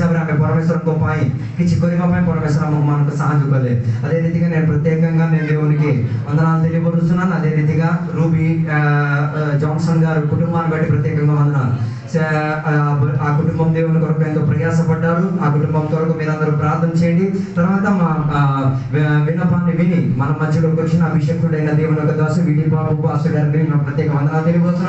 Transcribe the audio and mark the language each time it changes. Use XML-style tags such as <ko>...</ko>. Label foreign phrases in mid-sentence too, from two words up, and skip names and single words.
<or>ଆମେ ପରମେଶ୍ୱରଙ୍କ ପାଇଁ କିଛି କରିବା ପାଇଁ ପରମେଶ୍ୱର ଆମମାନଙ୍କୁ ସାହାଯ୍ୟ କଲେ।</or> <te>అదే రీతిగా నేను ప్రత్యేకంగా నేను దేవునికి వందనాలు తెలియపరుస్తున్నాను. అదే రీతిగా రూబీ జాన్సన్ గారు కుటుంబాన్ని బట్టి ప్రత్యేకంగా వందనాలు. ఆ కుటుంబం దేవుని కొరకు ఎంతో ప్రయాసపడ్డారు. ఆ కుటుంబం కొరకు మీరందరూ ప్రార్థన చేయండి. తర్వాత మా విన్నపాన్ని విని మన మధ్యలోకి వచ్చిన అభిషేకుడైన దేవుని యొక్క దాసు విడి బాబు పాస్టర్ గారికి నా ప్రత్యేక వందనాలు తెలియపరుస్తున్నాను.</te>